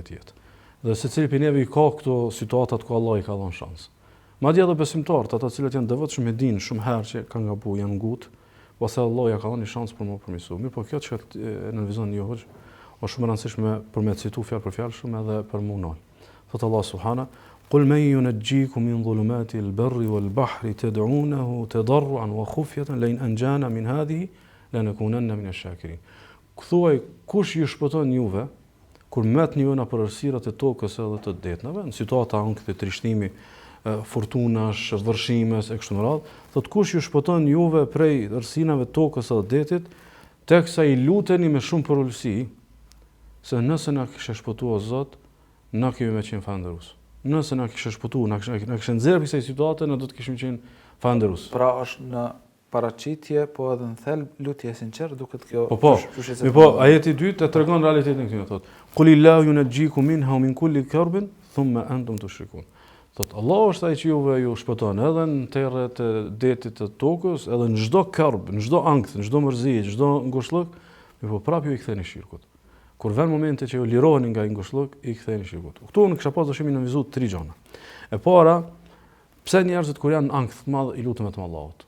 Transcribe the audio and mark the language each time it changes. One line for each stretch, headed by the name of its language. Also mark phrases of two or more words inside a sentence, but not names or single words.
Albanian: Dhe secili prej neve i ka këto situatat ku Allah i ka dhënë shans. Madje edhe besimtarët, ata cilët janë devotshëm e dinë shumë herë që kanë gabuar, janë ngut, ose Allah ja ka dhënë një shans për më përmirësu. Mirë, po kjo që në vizon një hoxh, është shumë e rëndësishme për me citu fjalë për fjalë shumë edhe për munol.
Arabic: Thot Allah subhana, قل من ينجيكم من ظلمات البر والبحر تدعونه تضرعا وخفية لئن أنجانا من هذه لنكونن من الشاكرين.
Albanian: Thuaj, kush ju shpëton juve kur metni ju në për errësirat e tokës edhe të detnave, në situata ankthi trishtimi, fortunash, vërshimes e kështu me radhë, thot kush ju shpëton juve prej errësinave të tokës edhe detit, teksa i luteni me shumë përulësi, se nëse na kishe shpëtuar Zot, na kemi me qenë falëndërues. Nëse na kishe shpëtuar, na kishe nxjerrë prej kësaj situate, ne do të kishim qenë falëndërues. Pra është në paraqitje, po edhe në thelb lutje e sinqertë duket kjo. Po, ajeti i dytë e tregon realitetin këtu, thotë:
Arabic: "قل الله ينجيكم منها ومن كل كرب ثم أنتم تشركون."
Albanian: Thotë Allah është ai që juve ju shpëton edhe në terret e detit të tokës, edhe në çdo karb, në çdo ankth, në çdo mërzi, çdo ngushëllok, po prapë ju i ktheni shirkut. Kur vjen momenti që ju liroheni nga ngushëllok, i ktheni shirkut. Këtu unë kisha pas dëshimin në vizu 3 gjëra. E para, pse njerëzit kur janë ankth të madh i lutën vetëm Allahut?